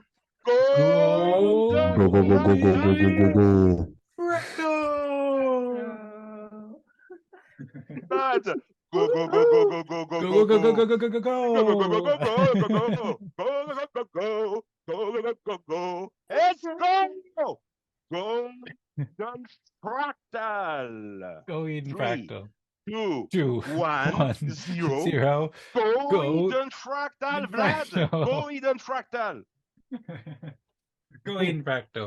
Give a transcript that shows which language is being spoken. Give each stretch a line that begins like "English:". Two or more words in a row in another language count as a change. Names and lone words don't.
English: Go. Go, go, go, go, go, go, go, go, go. Bad. Go, go, go, go, go, go, go, Go, go, go, go, go, go, go, go, go. Let's go. Go. Fractal. Go Eden+Fractal. 2, 1, 0. Go Eden+Fractal, Vlad. Go Eden+Fractal. Go Eden+Fractal.